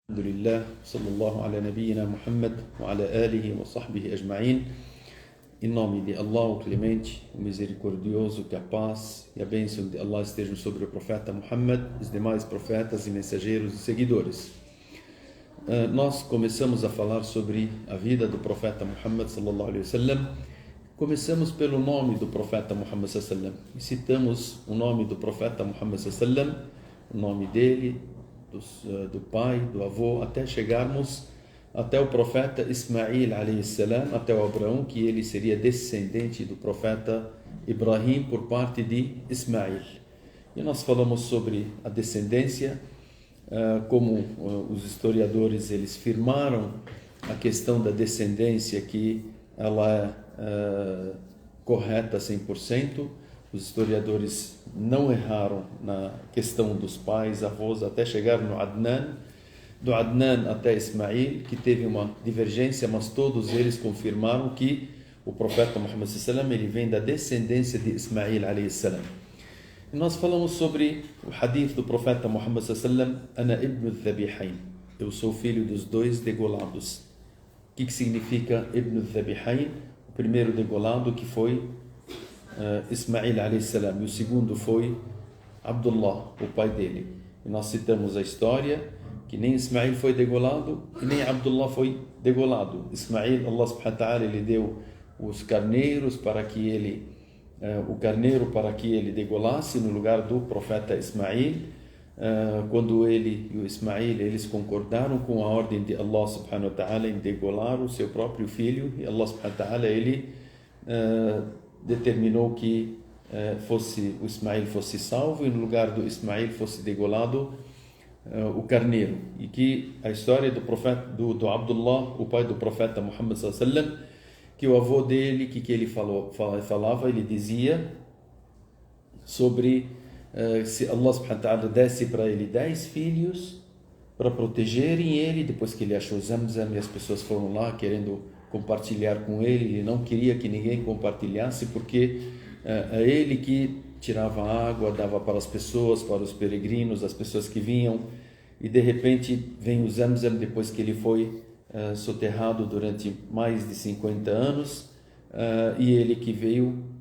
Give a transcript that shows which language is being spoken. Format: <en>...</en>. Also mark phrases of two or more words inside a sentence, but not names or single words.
<ar>الحمد لله، صلى الله على نبينا محمد وعلى آله وصحبه أجمعين.</ar> <pt>Em nome de Allah, o Clemente, o Misericordioso, que a paz e a bênção de Allah estejam sobre o profeta Muhammad, os demais profetas e mensageiros e seguidores. Nós começamos a falar sobre a vida do profeta Muhammad</pt> <ar>صلى الله عليه وسلم.</ar> <pt>Começamos pelo nome do profeta Muhammad</pt> <ar>صلى الله عليه وسلم</ar> <pt>e citamos o nome do profeta Muhammad</pt> <ar>صلى الله عليه وسلم,</ar> <pt>o nome dele, do pai, do avô, até chegarmos até o profeta Ismail</pt> <ar>عليه السلام,</ar> <pt>até o Abraão, que ele seria descendente do profeta Ibrahim por parte de Ismail. E nós falamos sobre a descendência, como os historiadores eles firmaram a questão da descendência, que ela é correta 100%. Os historiadores não erraram na questão dos pais, avós, até chegar no Adnan, do Adnan até Ismail, que teve uma divergência, mas todos eles confirmaram que o profeta Muhammad</pt> <ar>صلى الله عليه وسلم</ar> <pt>ele vem da descendência de Ismail</pt> <ar>عليه السلام.</ar> <pt>E nós falamos sobre o hadith do profeta Muhammad</pt> <ar>صلى الله عليه وسلم, أنا ابن الذبيحين,</ar> <pt>eu sou filho dos dois degolados. O que significa</pt> <ar>ابن الذبيحين?</ar> <pt>O primeiro degolado que foi Ismail</pt> <ar>عليه السلام,</ar> <pt>e o segundo foi Abdullah, o pai dele. E nós citamos a história que nem Ismail foi degolado e nem Abdullah foi degolado.</pt> <ar>إسماعيل، الله سبحانه وتعالى,</ar> <pt>ele deu os carneiros para que ele o carneiro para que ele degolasse no lugar do profeta Ismail. Quando ele e o Ismail eles concordaram com a ordem de</pt> <ar>الله سبحانه وتعالى</ar> <pt>em degolar o seu próprio filho, e</pt> <ar>الله سبحانه وتعالى</ar> <pt>ele determinou que o Ismail fosse salvo e no lugar do Ismail fosse degolado o carneiro. E que a história do profeta do Abdullah, o pai do profeta Muhammad</pt> <ar>صلى الله عليه وسلم,</ar> <pt>que o avô dele, que ele falava, ele dizia sobre se</pt> <ar>الله سبحانه وتعالى</ar> <pt>desse para ele 10 filhos para protegerem ele, depois que ele achou Zamzam e as pessoas foram lá querendo compartilhar com ele não queria que ninguém compartilhasse, porque é ele que tirava água, dava para as pessoas, para os peregrinos, as pessoas que vinham, e de repente vem o Zamzam depois que ele foi soterrado durante mais de 50 anos, e ele que veio</pt>